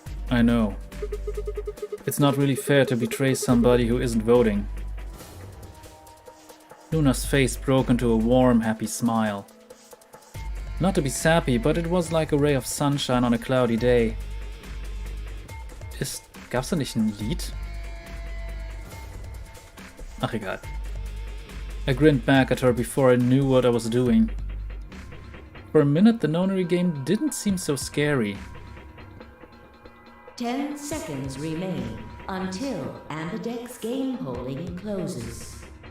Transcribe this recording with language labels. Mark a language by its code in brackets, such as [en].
[en] I know. It's not really fair to betray somebody who isn't voting. Luna's face broke into a warm, happy smile. Not to be sappy, but it was like a ray of sunshine on a cloudy day. [de] Gab's da nicht ein Lied? Ach, egal. [en] I grinned back at her before I knew what I was doing. For a minute, the nonary game didn't seem so scary. 10 seconds remain until Ambidex game polling closes.